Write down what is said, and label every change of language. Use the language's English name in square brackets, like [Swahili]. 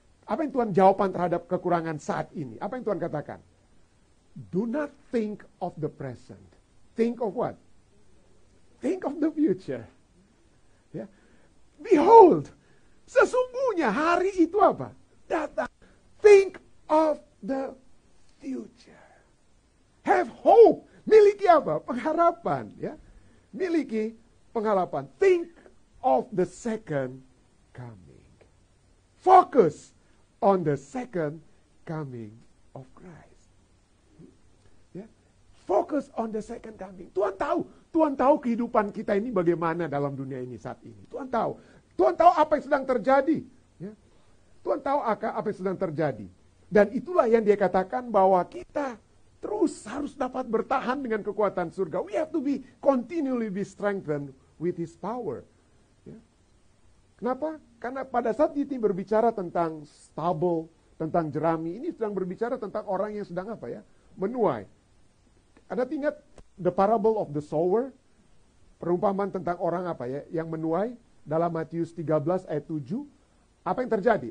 [Indonesian] Apa yang Tuhan jawaban terhadap kekurangan saat ini? Apa yang Tuhan katakan? [English] Do not think of the present. Think of what? Think of the future. Ya. [Indonesian] Behold, sesungguhnya hari itu apa? Datang. [English] Think of the future. Have hope. [Indonesian] Miliki apa? Pengharapan. [English] Ya. [Indonesian] Miliki pengharapan. [English] Think of the second coming. Focus on the second coming of Christ. Ya. Focus on the second coming. [Indonesian] Tuhan tahu kehidupan kita ini bagaimana dalam dunia ini saat ini. Tuhan tahu apa yang sedang terjadi. Ya. Tuhan tahu apa yang sedang terjadi. Dan itulah yang dia katakan bahwa kita terus harus dapat bertahan dengan kekuatan surga. [English] We have to be continually be strengthened with His power. [Indonesian] Ya. Kenapa? Karena pada saat ini berbicara tentang stubble, tentang jerami, ini sedang berbicara tentang orang yang sedang apa ya? Menuai. Anda ingat [English] the parable of the sower? [Indonesian] Perumpamaan tentang orang apa ya? Yang menuai dalam Matius 13 ayat 7. Apa yang terjadi?